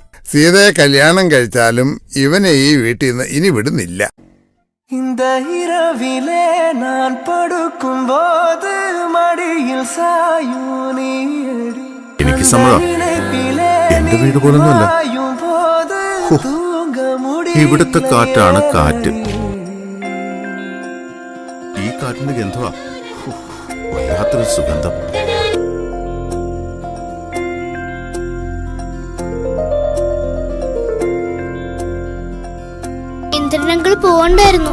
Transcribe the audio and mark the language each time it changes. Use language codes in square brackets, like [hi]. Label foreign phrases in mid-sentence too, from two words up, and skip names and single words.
[ml] സീതയെ കല്യാണം കഴിച്ചാലും ഇവനെ ഈ വീട്ടിൽ നിന്ന് ഇനി വിടുന്നില്ല. [ta] இந்த இரவிலே நான் படுக்கும்போது மடியில் சாயும் நீடி [ml] എനിക്ക് സമ്മതം. എന്റെ വീട് പോലൊന്നുമല്ല. ഇവിടുത്തെ കാറ്റാണ് കാറ്റ്. ഈ കാറ്റിന്റെ ഗന്ധമാ വല്ലാത്തൊരു സുഗന്ധം. ഇന്ദ്രനങ്ങൾ പോകണ്ടായിരുന്നു.